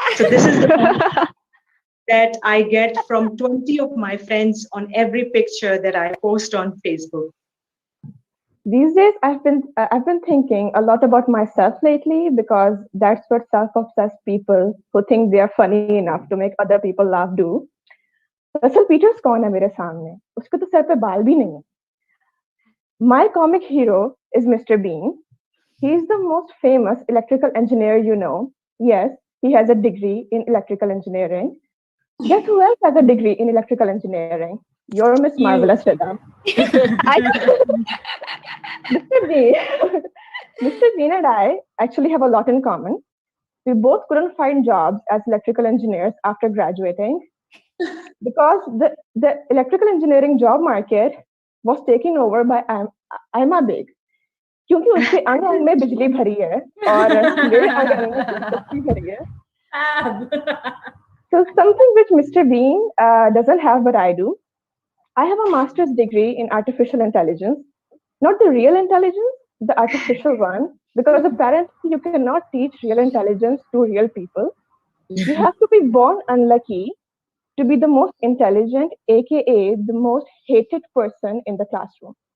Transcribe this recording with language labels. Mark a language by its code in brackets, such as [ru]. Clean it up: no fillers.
[en] So this is the comment that I get from 20 of my friends on every picture that I post on Facebook. These days, I've been thinking a lot about myself lately, because that's what self-obsessed people who think they are funny enough to make other people laugh do. [hi] Russell Peters कौन है मेरे सामने? उसके तो sir पे बाल भी नहीं है. [en] My comic hero is Mr. Bean. He's the most famous electrical engineer you know. Yes, he has a degree in electrical engineering. Guess who else has a degree in electrical engineering? You're Miss Marvelous, Rhythm. Mr. Bean and I actually have a lot in common. We both couldn't find jobs as electrical engineers after graduating because the electrical engineering job market was taken over by Aima Beg. [hi] क्योंकि उसके अंग अंग में बिजली भरी है और मेरे अंग अंग में बिजली भरी है. [en] So something which Mr. Bean doesn't have but I do. I have a master's degree in artificial intelligence, not the real intelligence, the artificial one, because apparently you cannot teach real intelligence to real people. You have to be born unlucky to be the most intelligent, aka the most hated person in the classroom.